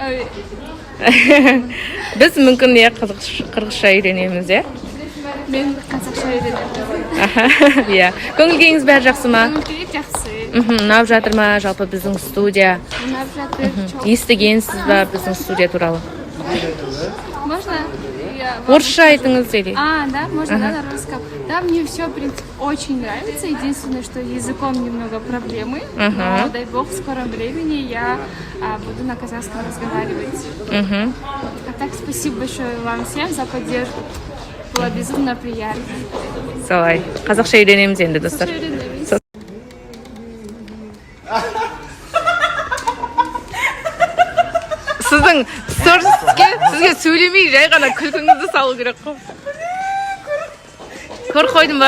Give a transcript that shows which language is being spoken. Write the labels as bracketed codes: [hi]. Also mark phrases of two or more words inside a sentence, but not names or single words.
[kk] Біз мүмкін қырғызша үйренеміз, иә? Мен қазақша үйренемін. Иә. Көңіл күйіңіз бәрі жақсы ма? Көңіл күйі жақсы. Ұнап жатыр ма жалпы біздің студия? Ұнап жатыр. Естігенсіз ба біздің студия туралы? [ru] Можно? [kk] Орысша айтыңыз или? [ru] Да, можно, да, на русском. Да, мне все, в принципе, очень нравится. Единственное, что языком немного проблемы. Но, дай бог, в скором времени я буду на казахском разговаривать. А так, спасибо большое вам всем за поддержку. Было безумно приятно. [kk] Солай. Қазақша үйренеміз енді, достар. Сіздің сізге сөйлемей жай ғана күлкіңізді салу керек қой. Көріп қойдың ба?